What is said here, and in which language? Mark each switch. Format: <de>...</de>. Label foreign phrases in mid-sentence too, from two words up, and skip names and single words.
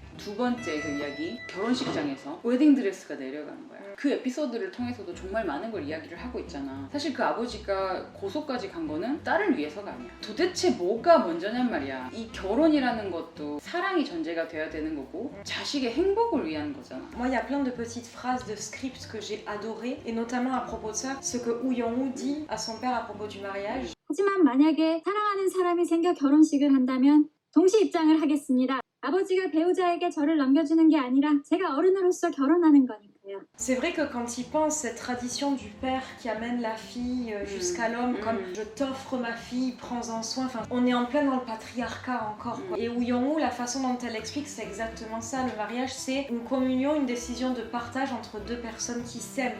<ko>두 번째 그 이야기, 결혼식장에서 웨딩드레스가 내려가는 거야. 그 에피소드를 통해서도 정말 많은 걸 이야기를 하고 있잖아. 사실 그 아버지가 고소까지 간 거는 딸을 위해서가 아니야. 도대체 뭐가 먼저냔 말이야. 이 결혼이라는 것도 사랑이 전제가 돼야 되는 거고 자식의 행복을 위한 거잖아.</ko> <fr>Moi, il y a plein de petites phrases de script que j'ai adorées, et notamment à propos de ça, ce que Woo Young-woo dit à son père à propos du mariage.</fr> <ko>하지만 만약에 사랑하는 사람이 생겨 결혼식을 한다면 동시 입장을 하겠습니다. 아버지가 배우자에게 저를 넘겨주는 게 아니라 제가 어른으로서 결혼하는 거니까요.</ko> <fr>C'est vrai que quand il pense cette tradition du père qui amène la fille jusqu'à l'homme, comme je t'offre ma fille, prends-en soin, enfin, on est en plein dans le patriarcat encore. Quoi. Et Woo Young-woo, la façon dont elle explique, c'est exactement ça. Le mariage, c'est une communion, une décision de partage entre deux personnes qui s'aiment.</fr>